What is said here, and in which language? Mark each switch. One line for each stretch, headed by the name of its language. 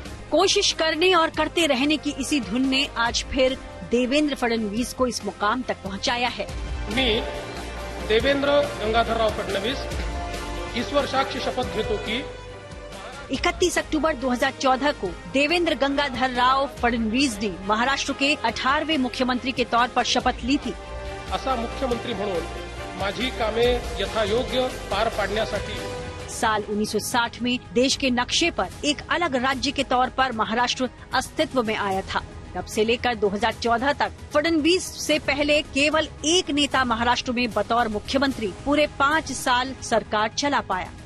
Hindi: कोशिश करने और करते रहने की इसी धुन ने आज फिर देवेंद्र फडणवीस को इस मुकाम तक पहुंचाया है.
Marathi: मी देवेंद्र गंगाधरराव फडणवीस ईश्वर साक्ष शपथ घेतो की
Hindi: 31 अक्टूबर 2014 को देवेंद्र गंगाधर राव फडणवीस ने महाराष्ट्र के 18वें मुख्यमंत्री के तौर पर शपथ ली थी.
Marathi: असा मुख्यमंत्री म्हणून माझी कामे यथायोग्य पार पाडण्यासाठी
Hindi: साल 1960 में देश के नक्शे पर एक अलग राज्य के तौर पर महाराष्ट्र अस्तित्व में आया था. तब से लेकर 2014 तक फडणवीस से पहले केवल एक नेता महाराष्ट्र में बतौर मुख्यमंत्री पूरे 5 साल सरकार चला पाया.